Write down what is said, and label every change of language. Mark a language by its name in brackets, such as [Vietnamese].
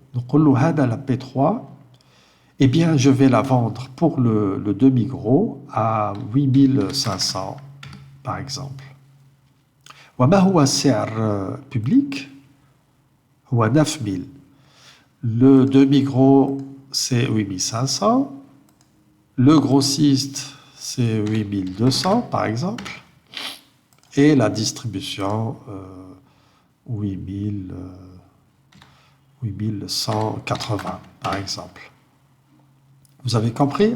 [Arabic] نقول له هذا [French] la P3, eh bien je vais la vendre pour le demi-gros à 8500 par exemple. [Arabic] وما هو السعر public؟ هو 9000. [French] Le demi-gros, c'est 8500. Le grossiste, c'est 8200 par exemple, et la distribution 8180 par exemple. Vous avez compris?